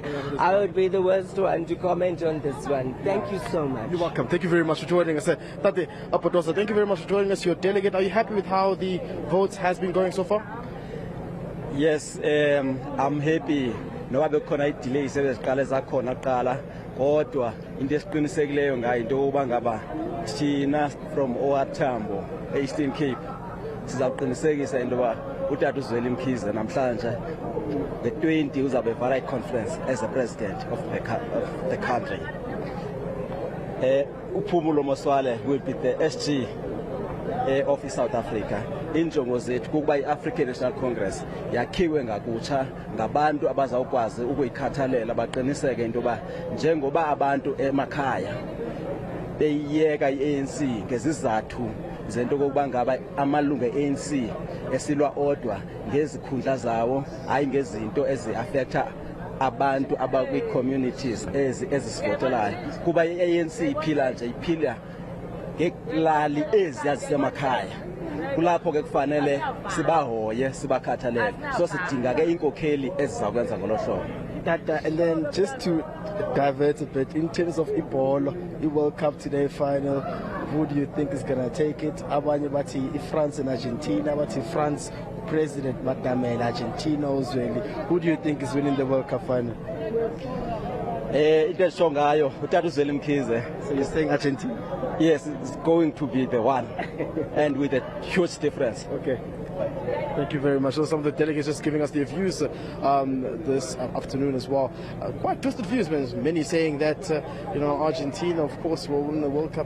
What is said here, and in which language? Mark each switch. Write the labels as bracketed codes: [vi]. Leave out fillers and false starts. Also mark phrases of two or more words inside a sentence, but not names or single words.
[en] I would be the worst one to comment on this one. Thank you so much. You're welcome. Thank you very much for joining us. Tate Apotosa, thank you very much for joining us. Your delegate, are you happy with how the votes has been going so far? Yes, I'm happy. No other connect delays [xh] eziqala zakhona qala kodwa into esiqinisekileyo ngayo into yokuba ngaba thina from Oathambo Eastern Cape sizaqinisekisa into yoba uTata uZweli Mkhize namhlanje the 20 uzabe evala conference [en] as the president of the country. Uphumulo Moswale will be the SG of South Africa. [xh] Injongo zethu kukuba iAfrican National Congress yakhiwe ngakutsha ngabantu abazawukwazi ukuyikhathalela baqiniseke into yoba njengoba abantu emakhaya beyiyeka iANC ngezizathu zento kokuba ngaba amalungu eANC esilwa odwa ngezikhundla zawo hayi ngezinto ezi-affecta abantu abakwi-communities ezisivotelayo kuba iANC iphila nje iphila ngeklali ezisemakhaya. Kulapho ke kufanele sibahoye sibakhathalele so sidinga ke inkokheli ezizakwenza ngolo hlobo. [en] And then just to divert a bit, in terms of ibhola, the World Cup today final, who do you think is going to take it? [xh] Abanye bathi France and Argentina, bathi France President Matamela, Argentina Uzweli. [en] Who do you think is winning the World Cup final? [xh] Into esho ngayo uTata uZweli Mkhize. [en] So you're saying Argentina? Yes, it's going to be the one, and with a huge difference. Okay. Thank you very much. So some of the delegates just giving us their views this afternoon as well. Quite twisted views, man. Many saying that Argentina, of course, will win the World Cup.